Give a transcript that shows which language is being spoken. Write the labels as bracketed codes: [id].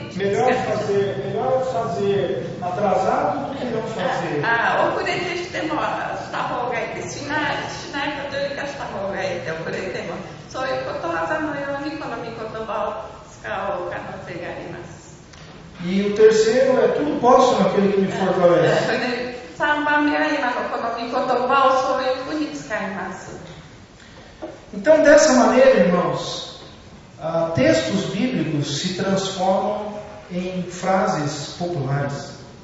[pt] Melhor fazer atrasado do que não fazer. [ja] 遅れてしてもした方がいい。しないことよりかした方がいいって遅れても。そういうことわざのようにこの御言葉を使う可能性があります。 [pt] E o terceiro é tudo posso naquele que me fortalece. [ja] 3番目は今のこの御言葉をそういうふうに使います。 [pt] Então, dessa maneira, irmãos, textos bíblicos se transformam em frases populares.